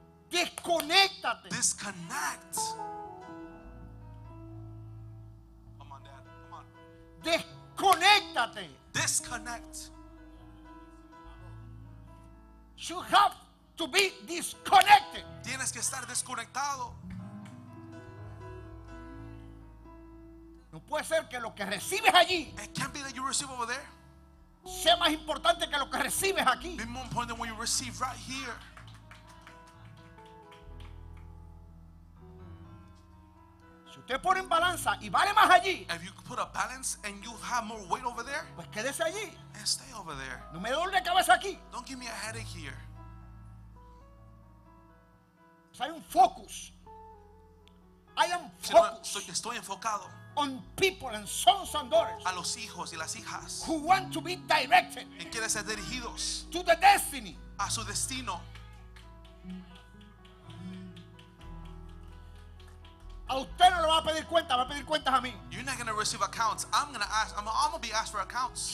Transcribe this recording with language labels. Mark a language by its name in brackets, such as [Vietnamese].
[Spanish] Desconéctate. [English] Disconnect. Come on, Dad. Come on. [Spanish] Desconéctate. [English] Disconnect. You have to be disconnected. [Spanish] Tienes que estar desconectado. No puede ser que lo que recibes allí [English] It can't be that you receive over there. [Spanish] sea más importante que lo que recibes aquí. [English] Be more important than what you receive right here. [Spanish] Si usted pone en balanza y vale más allí, [English] If you put a balance and you have more weight over there, [Spanish] pues quédese allí. [English] and stay over there. [Spanish] No me doble de cabeza aquí. [English] Don't give me a headache here. [Spanish] O sea, hay un focus. [English] I am [Spanish] Si no, [English] focused [Spanish] estoy enfocado [English] on people and sons and daughters [Spanish] a los hijos y las hijas [English] who want to be directed [Spanish] y quieren ser dirigidos [English] to the destiny. [Spanish] a su destino. A usted no le va a pedir cuentas, va a pedir cuentas a mí. [English] You're not going to receive accounts. I'm going to be asked for accounts.